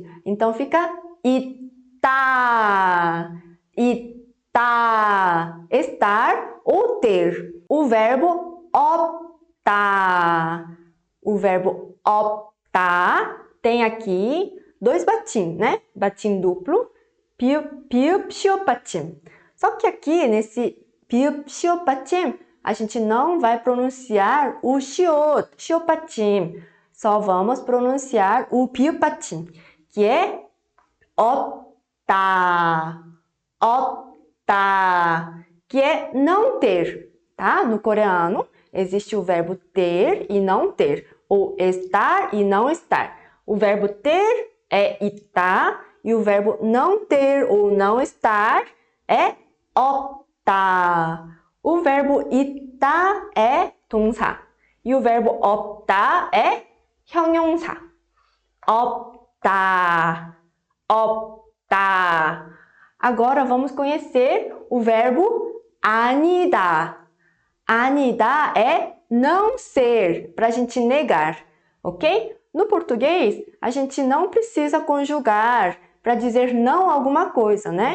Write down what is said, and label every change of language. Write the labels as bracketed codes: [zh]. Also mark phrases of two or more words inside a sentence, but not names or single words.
[pt] Então fica [ko] 있다, 있다. [pt] Estar ou ter. O verbo 없다. O verbo 없다 tem aqui dois batim, né? Batim duplo, [ko] 비읍, 시옷 받침. [pt] Só que aqui, nesse [ko] 비읍, 시옷 받침, [pt] a gente não vai pronunciar o [ko] 시옷 받침. [pt] Só vamos pronunciar o [ko] 비읍 받침, [pt] que é [ko] 없다, 없다, [pt] que é não ter, tá? No coreano, existe o verbo ter e não ter, ou estar e não estar. O verbo ter é 있다, e o verbo não ter ou não estar é 없다. O verbo 있다 é 동사, e o verbo 없다 é 형용사. [ko] 없다, 없다. [pt] Agora vamos conhecer o verbo 아니다. 아니다 é não ser, para a gente negar, ok? No português, a gente não precisa conjugar para dizer não a alguma coisa, né?